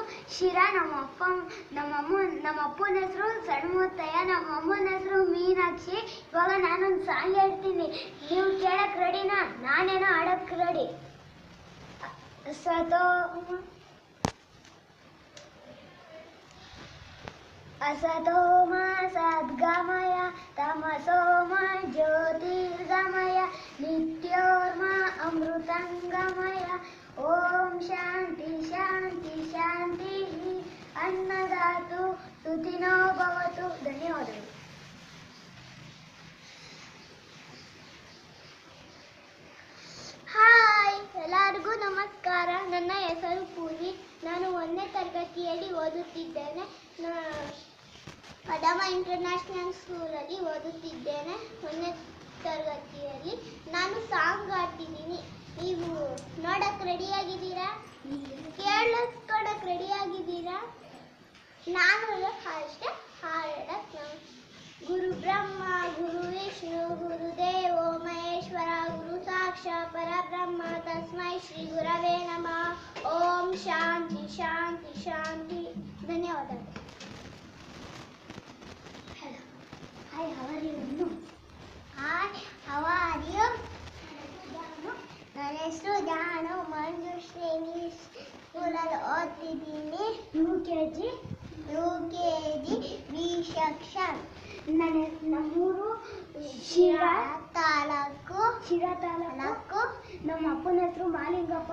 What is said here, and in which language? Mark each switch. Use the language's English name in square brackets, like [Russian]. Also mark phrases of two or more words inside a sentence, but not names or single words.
[Kannada] ಶಿರಾ. ನಮ್ಮ ಅಪ್ಪನ ಹೆಸರು ಸಣ್ಮುತ್ತಯ್ಯ, ನಮ್ಮ ಅಮ್ಮನ ಹೆಸರು ಮೀನಾಕ್ಷಿ. ಇವಾಗ ನಾನೊಂದು ಸಾಂಗ್ ಹೇಳ್ತೀನಿ, ನೀವು ಕೇಳಕ್ ರೆಡಿನಾ? ನಾನೇನೋ ಆಡಕ್ ರೆಡಿ. [Sanskrit] असतोम सद्गमय तमसोम ज्योतिर्गमय नित्योर्मा अमृतंगमय ओम शांति शांति शांति अन्नदातु सुखिनो भवतु. [Kannada] ಧನ್ಯವಾದಗಳು. ಹಾಯ್, ಎಲ್ಲರಿಗೂ ನಮಸ್ಕಾರ. ನನ್ನ ಹೆಸರು ಪೂಜಿ. ನಾನು 1ನೇ ತರಗತಿಯಲ್ಲಿ ಓದುತ್ತಿದ್ದೇನೆ. ಕದಮ ಇಂಟರ್ನ್ಯಾಷನಲ್ ಸ್ಕೂಲಲ್ಲಿ ಓದುತ್ತಿದ್ದೇನೆ. 1ನೇ ತರಗತಿಯಲ್ಲಿ ನಾನು ಸಾಂಗ್ ಆಡ್ತಿದ್ದೀನಿ. ನೀವು ನೋಡಕ್ಕೆ ರೆಡಿಯಾಗಿದ್ದೀರಾ? ಕೇಳಿಸ್ಕೊಳಕ್ಕೆ ರೆಡಿಯಾಗಿದ್ದೀರಾ? ನಾನು ಅಷ್ಟೇ ಹಾಡಕ್ಕೆ [Sanskrit] ಗುರು ಬ್ರಹ್ಮ ಗುರು ವಿಷ್ಣು ಗುರುದೇವೋ ಮಹೇಶ್ವರ ಗುರು ಸಾಕ್ಷಾತ್ ಪರಬ್ರಹ್ಮ ತಸ್ಮೈ ಶ್ರೀ ಗುರವೇ ನಮಃ. ಓಂ ಶಾಂತಿ ಶಾಂತಿ ಶಾಂತಿ. [Kannada] ಧನ್ಯವಾದಗಳು. [English] Hi, how are you? Hi, how are you? [Kannada] ನನ್ನ ಹೆಸರು ಜಾನು. ಮಂಜುಶ್ರೀ ಇಂಗ್ಲಿಷ್ ಸ್ಕೂಲಲ್ಲಿ ಓದ್ತಿದ್ದೀನಿ. [English] U K G B section. [Kannada] ನಮ್ಮೂರು ಶಿರಾ ತಾಲೂಕು. ನಮ್ಮ ಅಪ್ಪನ ಹೆಸರು ಮಾಲಿಂಗಪ್ಪ.